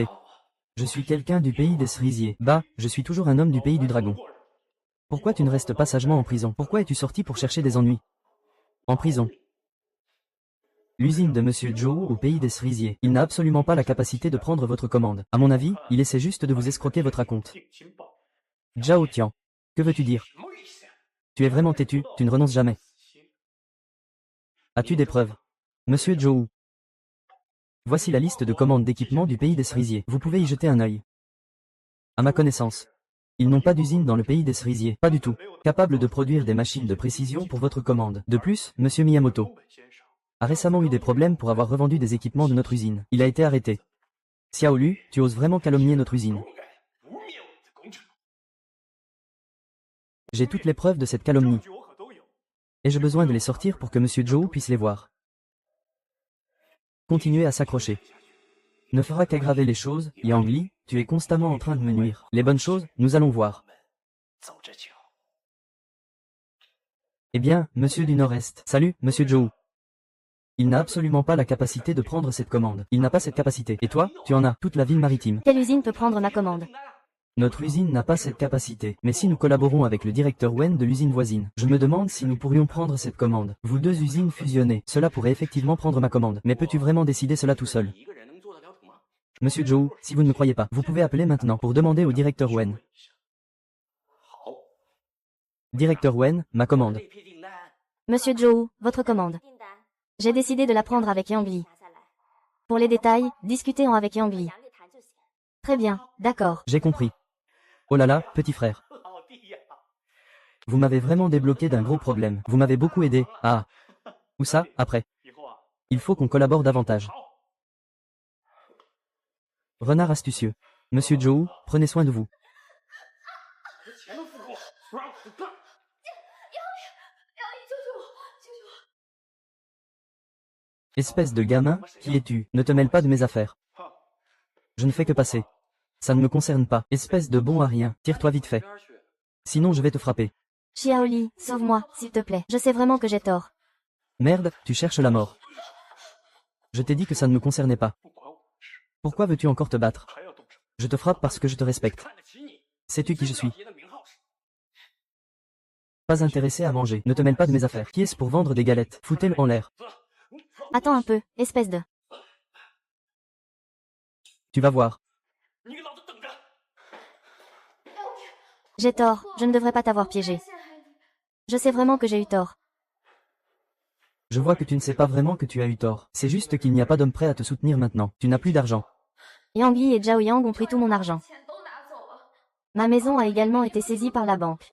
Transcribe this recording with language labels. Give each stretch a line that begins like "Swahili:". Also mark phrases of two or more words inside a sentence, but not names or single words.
French: Je suis quelqu'un du pays des cerisiers. Bah, je suis toujours un homme du pays du dragon. Pourquoi tu ne restes pas sagement en prison? Pourquoi es-tu sorti pour chercher des ennuis? En prison. L'usine de Monsieur Zhou au pays des cerisiers. Il n'a absolument pas la capacité de prendre votre commande. À mon avis, il essaie juste de vous escroquer votre acompte.
Chinese: 定情报。
French: Zhao Tian. Que veux-tu dire?
Chinese: 什么意思？
French: Tu es vraiment têtu, tu ne renonces jamais. As-tu des preuves? Monsieur Zhou. Voici la liste de commandes d'équipement du pays des cerisiers. Vous pouvez y jeter un œil. À ma connaissance. Ils n'ont pas d'usine dans le pays des cerisiers, pas du tout. Capable de produire des machines de précision pour votre commande. De plus, monsieur Miyamoto a récemment eu des problèmes pour avoir revendu des équipements de notre usine. Il a été arrêté. Xiao Lu, tu oses vraiment calomnier notre usine.
Chinese: 不该污蔑我们的工厂。
French: J'ai toutes les preuves de cette calomnie.
Chinese: 证据我可都有。
French: Et j'ai besoin de les sortir pour que monsieur Zhou puisse les voir. Continuez à s'accrocher. Ne fera qu'aggraver les choses, Yang Li, tu es constamment en train de me nuire. Les bonnes choses, nous allons voir.
Chinese: 走着瞧。
French: Eh bien, monsieur du Nord-Est. Salut, monsieur Zhou. Il n'a absolument pas la capacité de prendre cette commande. Il n'a pas cette capacité. Et toi, tu en as. Toute la ville maritime. Quelle usine peut prendre ma commande? Notre usine n'a pas cette capacité. Mais si nous collaborons avec le directeur Wen de l'usine voisine, je me demande si nous pourrions prendre cette commande. Vous deux usines fusionnées, cela pourrait effectivement prendre ma commande. Mais peux-tu vraiment décider cela tout seul?
Chinese: 一个人能做得了主吗？
French: Monsieur Zhou, si vous ne me croyez pas, vous pouvez appeler maintenant pour demander au directeur Wen.
Chinese: 好，
French: Directeur Wen, ma commande.
Chinese: 这批订单
French: Monsieur Zhou, votre commande. J'ai décidé de la prendre avec Yang Li. Pour les détails, discutez-en avec Yang Li. Très bien, d'accord. J'ai compris. Oh là là, petit frère.
Chinese: 老弟呀，
French: Vous m'avez vraiment débloqué d'un gros problème. Vous m'avez beaucoup aidé. Ah. Où ça, après?
Chinese: 以后啊，
French: Il faut qu'on collabore davantage.
Chinese: 好，
French: Renard astucieux. Monsieur Zhou, prenez soin de vous.
Chinese: 钱都付够了，不让我干。
French: Espèce de gamin, qui es-tu? Ne te mêle pas de mes affaires. 哈， Je ne fais que passer. Ça ne me concerne pas. Espèce de bon à rien. Tire-toi vite fait.
Chinese: 边儿去。
French: Sinon je vais te frapper. Xiaoli, sauve-moi, s'il te plaît. Je sais vraiment que j'ai tort. Merde, tu cherches la mort. Je t'ai dit que ça ne me concernait pas.
Chinese: 不管我的事，
French: Pourquoi veux-tu encore te battre?
Chinese: 还要动手。
French: Je te frappe parce que je te respecte.
Chinese: 看得起你。
French: Sais-tu qui je suis?
Chinese: 老爷的名号是
French: Pas intéressé à manger. Ne te mêle pas de mes affaires. Qui est-ce pour vendre des galettes? Foutez-le en l'air. Attends un peu, espèce de... Tu vas voir.
Chinese: 你给老子等着！
French: J'ai tort, je ne devrais pas t'avoir piégé. Je sais vraiment que j'ai eu tort. Je vois que tu ne sais pas vraiment que tu as eu tort. C'est juste qu'il n'y a pas d'homme prêt à te soutenir maintenant. Tu n'as plus d'argent. Yang Li et Zhao Yang ont pris tout mon argent. Ma maison a également été saisie par la banque.